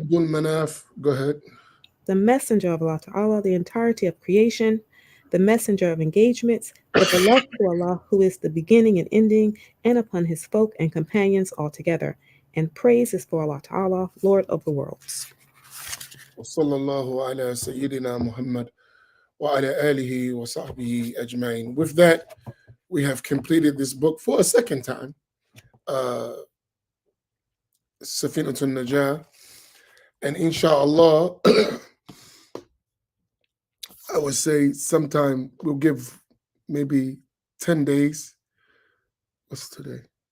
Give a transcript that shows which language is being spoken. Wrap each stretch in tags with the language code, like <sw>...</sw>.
<en>Abdul Manaf, go ahead. the messenger of Allah Ta'ala, the entirety of creation, the messenger of engagements, the beloved to Allah, who is the beginning and ending, and upon his folk and companions altogether. And praise is for Allah Ta'ala, Lord of the worlds.</en> <ar>وصلى الله على سيدنا محمد وعلى آله وصحبه أجمعين.</ar> <en>With that, we have completed this book for a second time, Safinatun Najah. And inshallah, I would say sometime we'll give maybe 10 days. What's today?</en>